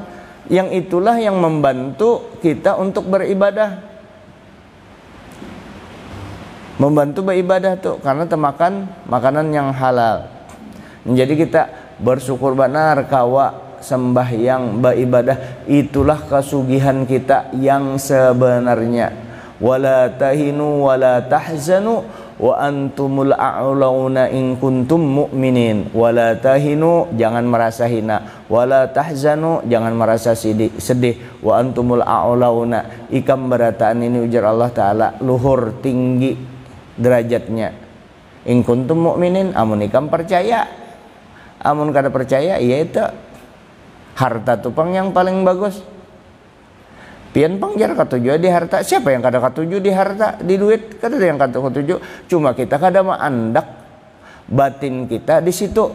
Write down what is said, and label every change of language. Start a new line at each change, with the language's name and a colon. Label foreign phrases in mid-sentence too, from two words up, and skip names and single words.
Indonesian: Yang itulah yang membantu kita untuk beribadah, membantu beribadah tuh karena temakan makanan yang halal.
Banjar: Jadi kita bersyukur benar kawa sembahyang beribadah, itulah kesugihan kita yang sebenarnya.
Arabic: ولا تهنوا ولا تحزنوا وأنتم الأعلون إن كنتم مؤمنين. ولا تهنوا,
Banjar: jangan merasa hina,
Arabic: ولا تحزنوا,
Banjar: jangan merasa sedih,
Arabic: وأنتم الأعلون,
Banjar: ikam berataan ini ujar Allah Ta'ala luhur tinggi derajatnya.
Arabic: إن كنتم مؤمنين,
Banjar: amun ikam percaya. Amun kada percaya, iya itu harta tupang yang paling bagus. Pian pangjar katuju di harta. Siapa yang kada katuju di harta, di duit? Kada ada yang kada katuju. Cuma kita kada mau andak batin kita di situ.